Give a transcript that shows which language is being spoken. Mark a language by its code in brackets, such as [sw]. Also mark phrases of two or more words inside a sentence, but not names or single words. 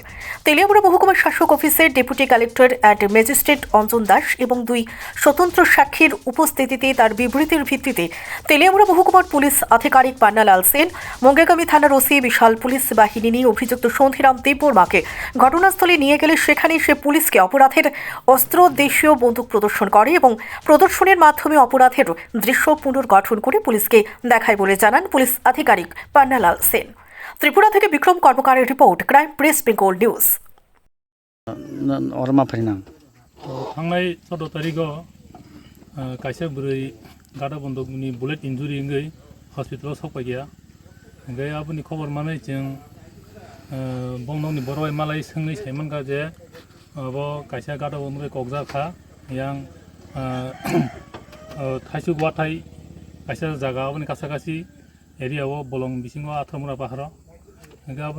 [bn] তেলিয়ামুড়া মহকুমা শাসক অফিসের ডেপুটি কালেক্টর অ্যান্ড ম্যাজিস্ট্রেট অঞ্জন দাস এবং দুই স্বতন্ত্র সাক্ষীর উপস্থিতিতে তার বিবৃতির ভিত্তিতে তেলিয়ামুড়া মহকুমার পুলিশ আধিকারিক পান্নালাল সেন, মুগিয়াকামি থানার ওসি বিশাল পুলিশ বাহিনী নিয়ে অভিযুক্ত সন্ধিরাম দেববর্মাকে ঘটনাস্থলে নিয়ে গেলে সেখানে সে পুলিশকে অপরাধের অস্ত্র দেশীয় বন্দুক প্রদর্শন করে এবং প্রদর্শনের মাধ্যমে অপরাধের দৃশ্য পুনর্গঠন করে পুলিশকে দেখায় বলে জানান পুলিশ আধিকারিক পান্নালাল সেন। ত্রিপুরা থেকে বিক্রম কর্মকারের রিপোর্ট, ক্রাইম প্রেস বেঙ্গল নিউজ। [brx] थांनाय 14 तारिखआव कायसे बुरै गादा बन्दकनि [en] bullet injury [brx] इंगै हस्पिटालाव सफाय गैया ओमफ्राय आबुनि खबर माने जों बंनावनि बरवाय मालाय सोंनै सायमोन गाजे अब कायसे गादा बन्दक ककजाखा यां थाइसु वाथाय कायसे जागा आबुनि कासाकासि एरियाव बलं बिसिङाव आथामुरा बाहार ओमफ्राय आबुनि